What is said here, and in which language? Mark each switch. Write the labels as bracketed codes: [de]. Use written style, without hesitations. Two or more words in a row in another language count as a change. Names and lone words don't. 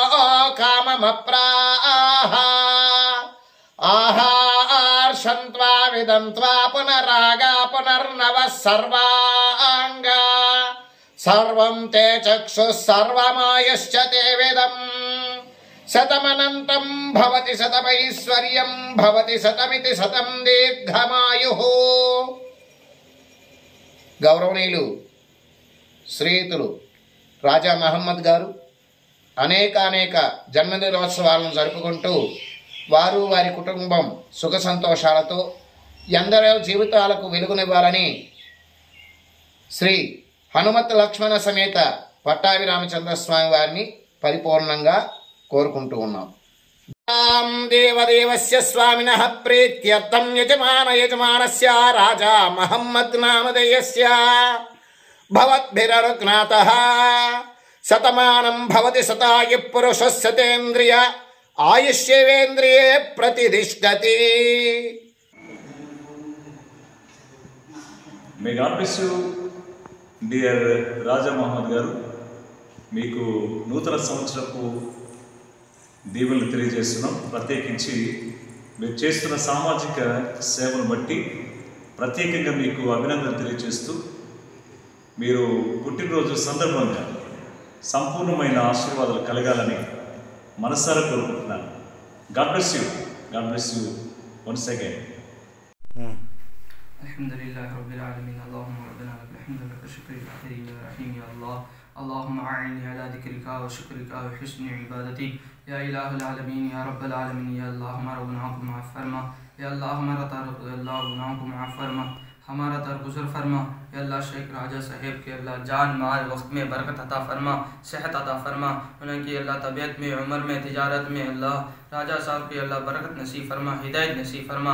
[sa] काममप्राह आहार्षन्त्वा विदन्त्वा पुनरागा पुनर्नवः सर्वाङ्गा सर्वं ते चक्षुः सर्वमायुश्च ते वेदम् शतमनंतं भवति शतमैश्वर्यं भवति शतमिति शतं दीर्घमायुः. [te] గౌరవనీయులు శ్రీయుతులు రాజా మహమ్మద్ గారు అనేక జన్మదినోత్సవాలను జరుపుకుంటూ వారు వారి కుటుంబం సుఖ సంతోషాలతో ఎందరో జీవితాలకు వెలుగునివ్వాలని శ్రీ హనుమత్ లక్ష్మణ సమేత పట్టాభిరామచంద్ర స్వామి వారిని పరిపూర్ణంగా కోరుకుంటూ ఉన్నాం. [sa] देवदेवस्य स्वामिनः प्रीत्यर्थं यजमानस्य राजा महम्मद नामधेयस्य भवद्भिरनुज्ञातः शतमानं भवति शतायुः पुरुषः शतेन्द्रिय आयुष्येवेन्द्रिये प्रतिष्ठति. [en] May God bless you, dear Raja Muhammad garu. [te] మీకు నూతన సంవత్సరపు దీవులను తెలియజేస్తున్నాం. ప్రత్యేకించి మీరు చేస్తున్న సామాజిక సేవను బట్టి ప్రత్యేకంగా మీకు అభినందనలు తెలియజేస్తూ మీరు పుట్టినరోజు సందర్భంగా సంపూర్ణమైన ఆశీర్వాదాలు కలగాలని మనసారా కోరుకుంటున్నాను. [en] God bless you once again. [ar] الحمد لله رب العالمين. اللهم ربنا لك الحمد لك شكري يا كريم يا رحيم يا الله. اللهم أعني على ذكرك وشكرك وحسن عبادتي يا إله العالمين يا رب العالمين. يا الله [ur] ہمارا گناہوں کو معاف فرما. [ar] يا الله [ur] ہمارا گناہوں کو معاف فرما، ہمارا درگزر فرما. [ar] يا الله [ur] شیخ راجا صاحب کے اللہ جان مال وقت میں برکت عطا فرما، صحت عطا فرما. ان کی اللہ طبیعت میں، عمر میں، تجارت میں اللہ راجا صاحب کی اللہ برکت نصیب فرما، ہدایت نصیب فرما.